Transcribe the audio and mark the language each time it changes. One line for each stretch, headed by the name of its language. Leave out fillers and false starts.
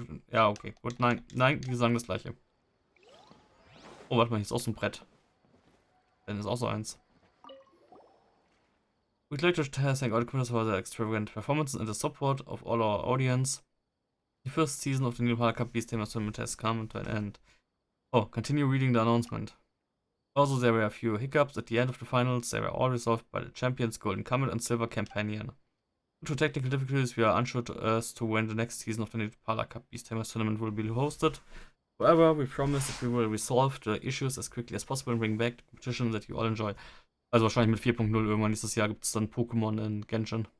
German: Ja, okay, gut, nein, die sagen das gleiche. Oh, warte mal, hier ist auch so ein Brett. Dann ist auch so eins.
English: We'd like to thank all the criminals for their extravagant performances and the support of all our audience. The first season of the new Cup Beast Tamer Tournament has come to an end. Oh, continue reading the announcement. Also, there were a few hiccups at the end of the finals. They were all resolved by the champions Golden Comet and Silver Companion. Due to technical difficulties, we are unsure as to when the next season of the new Cup Beast Tamers Tournament will be hosted. However, we promise that we will resolve the issues as quickly as possible and bring back the competition that you all enjoy.
German: Also wahrscheinlich mit 4.0 irgendwann nächstes Jahr gibt es dann Pokémon in Genshin.